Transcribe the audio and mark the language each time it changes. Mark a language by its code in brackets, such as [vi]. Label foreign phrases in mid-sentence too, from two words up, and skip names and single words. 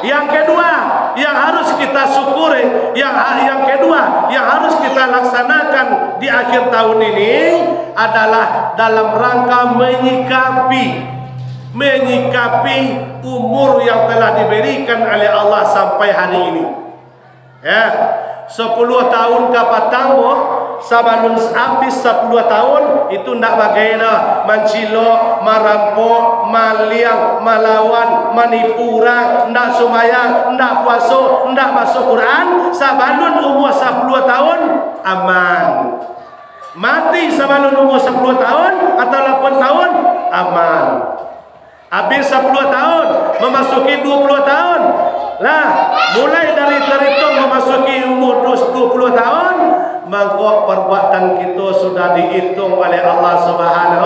[id] Yang kedua yang harus kita syukuri, yang kedua yang harus kita laksanakan di akhir tahun ini adalah dalam rangka menyikapi umur yang telah diberikan oleh Allah sampai hari ini. [min] Ya, 10 tahun kapatang sabalun habis 10 tahun itu ndak bagaina mencilok, merampok, maliang, melawan, manipura, ndak sumayang, ndak puasa, ndak masuk Quran. Sabalun umur 10 tahun aman. Mati sabalun umur 10 tahun atau 8 tahun aman. [id] Habis 10 tahun memasuki 20 tahun. Lah, mulai dari terhitung memasuki umur 20 tahun, maka perbuatan kita sudah dihitung oleh [ar] الله سبحانه.